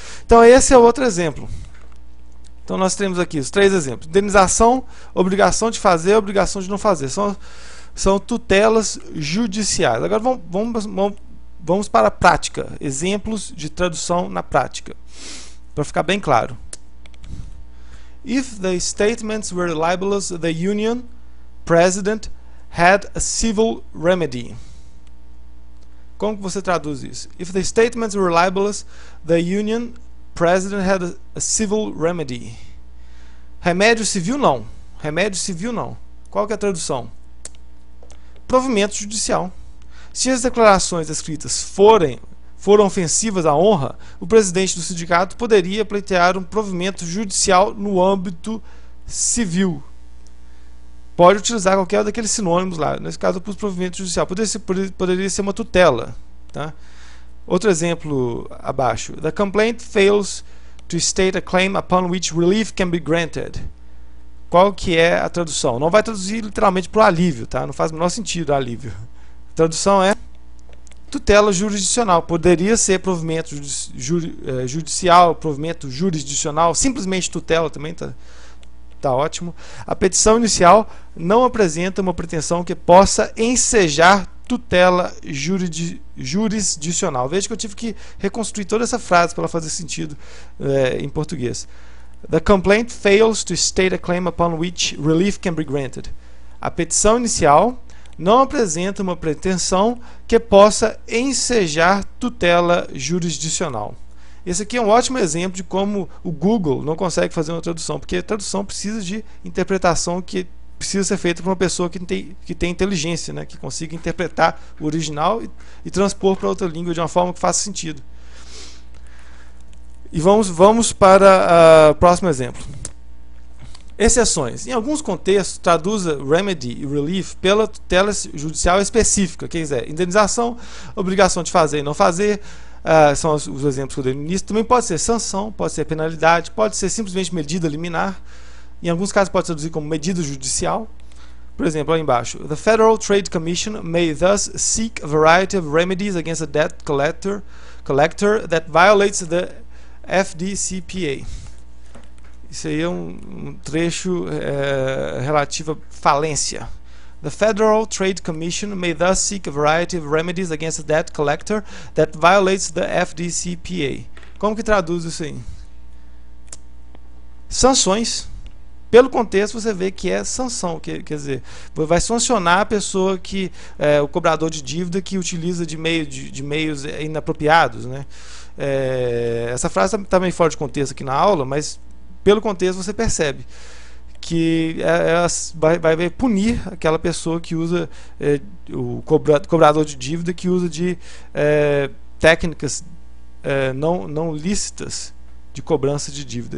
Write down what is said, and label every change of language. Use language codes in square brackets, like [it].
[pt] Então esse é outro exemplo. Então nós temos aqui os 3 exemplos: indenização, obrigação de fazer, obrigação de não fazer. São tutelas judiciais. Agora vamos para a prática. Exemplos de tradução na prática, para ficar bem claro. [en] If the statements were libelous, the union president had a civil remedy. [pt] Como que você traduz isso? [en] If the statements were libelous, the union president had a civil remedy. [pt] Remédio civil não. Remédio civil não. Qual que é a tradução? Provimento judicial. Se as declarações escritas forem foram ofensivas à honra, o presidente do sindicato poderia pleitear um provimento judicial no âmbito civil. Pode utilizar qualquer daqueles sinônimos lá. Nesse caso, eu pus provimento judicial. Poderia ser uma tutela. Tá? Outro exemplo abaixo. [en] The complaint fails to state a claim upon which relief can be granted. [pt] Qual que é a tradução? Não vai traduzir literalmente para o alívio, tá? Não faz o menor sentido alívio. A tradução é tutela jurisdicional. Poderia ser provimento judicial, provimento jurisdicional, simplesmente tutela também tá ótimo. A petição inicial não apresenta uma pretensão que possa ensejar tutela jurisdicional. Veja que eu tive que reconstruir toda essa frase para ela fazer sentido em português. [en] The complaint fails to state a claim upon which relief can be granted. [pt] A petição inicial não apresenta uma pretensão que possa ensejar tutela jurisdicional. Esse aqui é um ótimo exemplo de como o Google não consegue fazer uma tradução, porque a tradução precisa de interpretação que precisa ser feita por uma pessoa que tem inteligência, né, que consiga interpretar o original e transpor para outra língua de uma forma que faça sentido. E vamos para o próximo exemplo. Exceções. Em alguns contextos, traduza remedy e relief pela tutela judicial específica. Quer dizer, indenização, obrigação de fazer e não fazer, são os exemplos que eu dei no início. Também pode ser sanção, pode ser penalidade, pode ser simplesmente medida liminar. Em alguns casos pode traduzir como medida judicial. Por exemplo, lá embaixo. [en] The Federal Trade Commission may thus seek a variety of remedies against a debt collector that violates the FDCPA. [pt] Isso aí é um trecho relativo à falência. [en] The Federal Trade Commission may thus seek a variety of remedies against a debt collector that violates the FDCPA. [pt] Como que traduz isso aí? Sanções. Pelo contexto você vê que é sanção, quer dizer, vai sancionar a pessoa que o cobrador de dívida que utiliza de meios inapropriados, né? Essa frase está meio fora de contexto aqui na aula, mas pelo contexto você percebe que vai punir aquela pessoa que usa o cobrador de dívida que usa de técnicas não lícitas de cobrança de dívida.